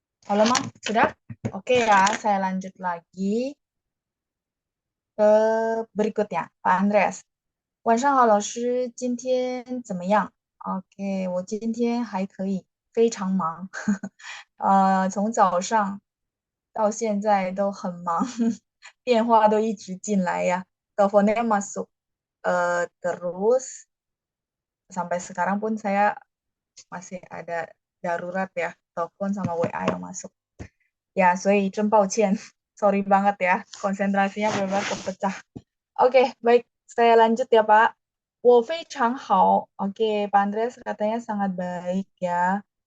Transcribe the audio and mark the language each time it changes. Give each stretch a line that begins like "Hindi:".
Indonesian: Halo, Ma. Sudah? Oke ya, saya lanjut lagi ke berikutnya. Pak Andreas.
Chinese: 晚上好，老师，今天怎么样？OK，我今天还可以，非常忙。从早上到现在都很忙，电话都一直进来呀。
Indonesian: Teleponnya masuk. Terus sampai sekarang pun saya masih ada darurat ya, telepon sama WA yang masuk. Ya,
Chinese: 所以真抱歉，
Indonesian: sorry banget ya, konsentrasinya benar-benar kepecah. Oke, baik, saya lanjut ya Pak.
Chinese: 我非常好.
Indonesian: Oke, Pak Andreas katanya sangat baik ya.